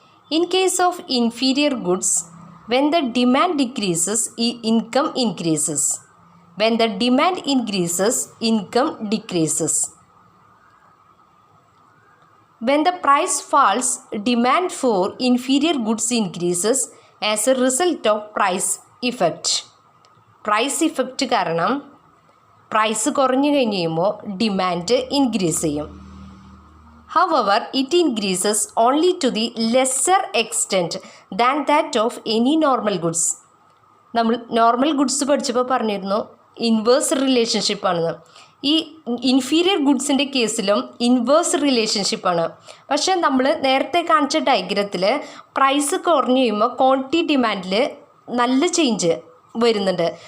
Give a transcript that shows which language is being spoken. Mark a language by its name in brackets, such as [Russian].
[English] In case of inferior goods, when the demand decreases, income increases. When the demand increases, income decreases. When the price falls, demand for inferior goods increases as a result of price effect. [Malayalam] Price effect കാരണം price കുറഞ്ഞു കഴിഞ്ഞ് കഴിയുമ്പോൾ demand increase ചെയ്യും. [English] However, it increases only to the lesser extent than that of any normal goods. [Malayalam] നമ്മൾ normal goods പഠിച്ചപ്പോൾ പറഞ്ഞിരുന്നു inverse റിലേഷൻഷിപ്പാണെന്ന്. ഈ inferior ഗുഡ്സിൻ്റെ കേസിലും ഇൻവേഴ്സ് റിലേഷൻഷിപ്പാണ്. പക്ഷേ നമ്മൾ നേരത്തെ കാണിച്ച ഡയഗ്രത്തിൽ പ്രൈസ് കുറഞ്ഞു കഴിയുമ്പോൾ ക്വാണ്ടിറ്റി ഡിമാൻഡിൽ നല്ല ചേഞ്ച് വരുന്നുണ്ട്.